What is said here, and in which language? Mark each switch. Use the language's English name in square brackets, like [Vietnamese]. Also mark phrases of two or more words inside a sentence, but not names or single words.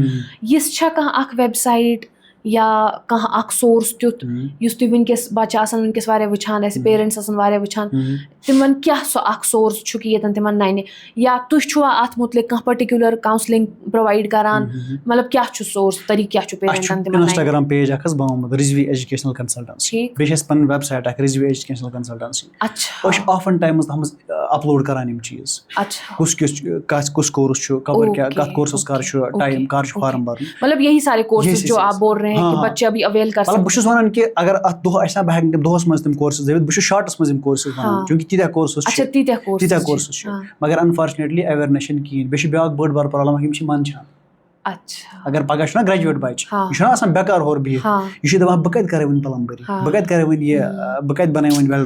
[Kashmiri] یِژھ چھا کانٛہہ اکھ ویب سایٹ یا کانٛہہ اکھ سورس تیُتھ یُس تُہۍ وٕنکیٚس بَچہٕ آسان وٕنکیٚس واریاہ وٕچھان اَسہِ پیرنٹس آسان واریاہ وٕچھان تِمن کیاہ سُہ اکھ سورس چھُ کہِ ییٚتٮ۪ن تِمن نَنہِ یا تُہۍ چھُوا اَتھ مُتعلِق کانٛہہ [English] particular counselling provide [Kashmiri] کران مطلب کیاہ چھُ سورس طریٖقہٕ کیاہ چھُ پیرنٹن تِمن انسٹاگرام پیج اکھ حظ بنومُت رِزوی ایجوکیشنل کنسلٹنسی بیٚیہِ چھِ اَسہِ پنٕنۍ ویب سایٹ اکھ رِزوی ایجوکیشنل کنسلٹنسی. أسۍ چھِ [English] often times [Kashmiri] تَتھ منٛز اپلوڈ کران یِم چیٖز کُس کورس چھُ کور کیاہ کَتھ کورسس کر چھُ ٹایم کر چھُ فارم بھرُن [Urdu] مطلب یہی سارے کورسز جو آپ بول رہے ہیں کہ بچے ابھی اویل کر سکتے. [Kashmiri] بہٕ چھُس وَنان کہِ اگر اَتھ دۄہ آسہِ نا بہٕ ہٮ۪کہٕ دۄہس منٛز تِم کورسز ہٲوِتھ بہٕ چھُس شاٹس منٛز یِم کورسز وَنان چوٗنکہِ تیٖتیاہ کورسز چھِ مگر [English] unfortunately awareness [Kashmiri] چھنہٕ کِہینۍ. بیٚیہِ چھِ بیاکھ بٔڑ بار پرابلم یِم چھِ منٛدچھان. اگر پگہہ چھُنہ گریجویٹ بچہِ یہِ چھُنہ آسان بیکار ہورٕ بِہِتھ یہِ چھُ دَپان بہٕ کَتہِ کَرٕ وۄنۍ پلمبری بہٕ کَتہِ کَرٕ وۄنۍ یہِ بہٕ کَتہِ بَناوٕ وۄنۍ ویلڈر.